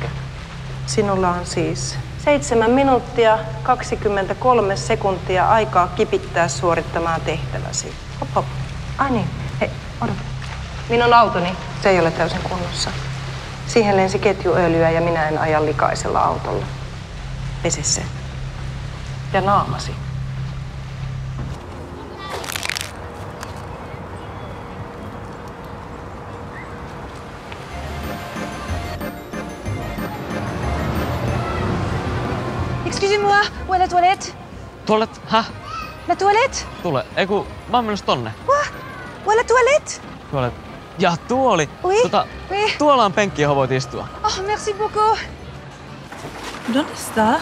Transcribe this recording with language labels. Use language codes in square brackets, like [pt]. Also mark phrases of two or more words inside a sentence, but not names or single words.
[fi] Sinulla on siis 7 minuuttia 23 sekuntia aikaa kipittää suorittamaan tehtäväsi. Hop hop. Ai niin. Hei, odota. Minun autoni, se ei ole täysin kunnossa. Siihen lensi ketjuöljyä ja minä en aja likaisella autolla. Pese se. Ja naamasi. [fr] Excusez-moi, où est la toilette? [fi] Tuolet, häh? [fr] La toilette? [fi] Tule. Ei kun, mä oon menossa tonne. [fr] Quoi? Où est la toilette? [fi] Tuolet. Ja tuoli. [fr] Oui, oui. [fi] Tuolla on penkki, johon voit istua. [fr] Oh, merci beaucoup. [es] ¿Dónde está?